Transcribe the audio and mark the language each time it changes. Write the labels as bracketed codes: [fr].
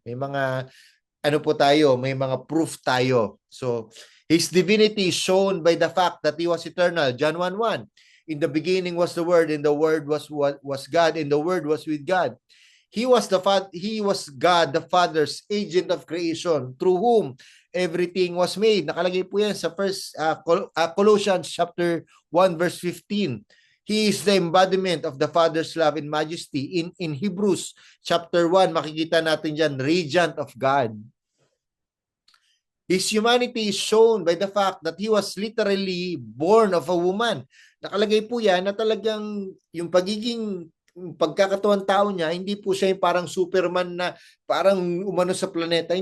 [tl] May mga may mga proof tayo. [en] So, His divinity is shown by the fact that He was eternal. John 1:1. In the beginning was the Word, and the Word was God, and the Word was with God. He was God the Father's agent of creation, through whom everything was made. [tl] Nakalagay po yan sa Colossians chapter 1 verse 15. [en] He is the embodiment of the Father's love and majesty. In Hebrews chapter 1, [tl] makikita natin dyan, [en] radiant of God. His humanity is shown by the fact that he was literally born of a woman. [tl] Nakalagay po yan na talagang yung pagkakatuwang tao niya, hindi po siya yung parang Superman na parang umano sa planeta.